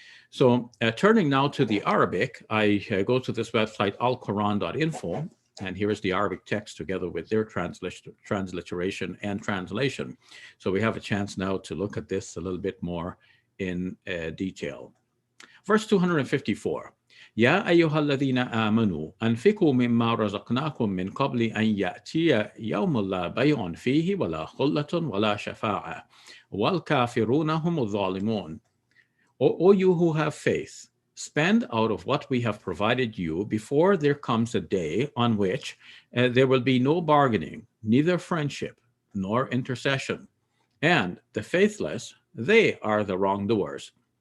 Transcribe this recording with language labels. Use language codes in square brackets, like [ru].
[en] So turning now to the Arabic, I go to this website, alquran.info, and here is the Arabic text together with their transliteration and translation. So we have a chance now to look at this a little bit more in detail. [ar] Verse 254, يا أيها الذين آمنوا أنفقوا مما رزقناكم من قبل أن يأتي يوم لا بيع فيه ولا خلة ولا شفاعة والكافرون هم الظالمون. [en] O you who have faith, spend out of what we have provided you before there comes a day on which there will be no bargaining, neither friendship nor intercession. And the faithless, they are the wrongdoers.